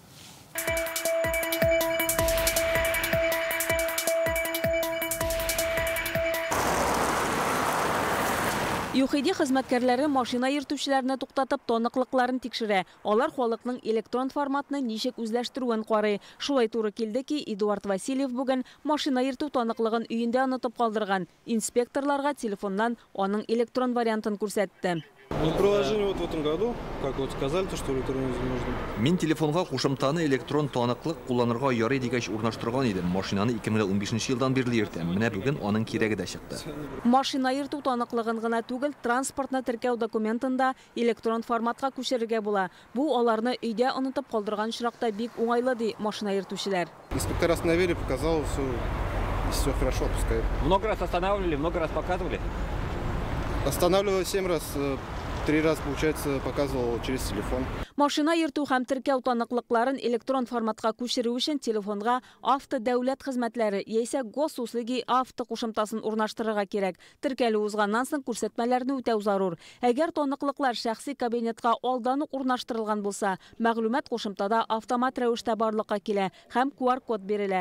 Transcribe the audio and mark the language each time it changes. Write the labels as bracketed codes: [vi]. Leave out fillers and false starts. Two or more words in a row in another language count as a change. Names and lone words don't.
[tt] ЮХИД хезмәткәрләре машина йөртүчеләрне туктатып тоныклыкларын тикшерә. Алар халыкның электрон форматны ничек үзләштерүен карый. Шулай туры килде ки, Эдуард Васильев бүген машина йөртү таныклыгын өендә онытып калдырган. Инспекторларга телефоннан аның электрон вариантын күрсәтте. [ru] Приложение вот в этом году, как вот сказали, то что электронно нужно. [tt] Мин телефонга кушымтаны электрон таныклык кулланырга ярый дигәч урнаштырган идем. Машинаны 2015 елдан бирле йөртәм. Менә бүген аның кирәге дә чыкты. Машина йөртү таныклыгын гына түгел, транспортны теркәү документында электрон форматка күчерергә була. Бу аларны өйдә онытып калдырган чиракта бик уңайлы ди машина йөртүчеләр. [ru] Инспектор остановили, показал, все хорошо, пускай. Много раз останавливали, много раз показывали? Останавливал 7 раз. 3 раз, получается, показывал через телефон. [tt] Машина йөртү һәм теркәү таныклыкларын электрон форматка күчерү өчен телефонга авто дәүләт хезмәтләре яисә госуслуги авто кушымтасын урнаштырырга кирәк. Теркәлү узганнан соң күрсәтмәләрне үтәү зарур. Әгәр таныклыклар шәхси кабинетка алдан ук урнаштырылган булса, мәгълүмат кушымтада автомат рәвештә барлыкка килә һәм QR код бирелә.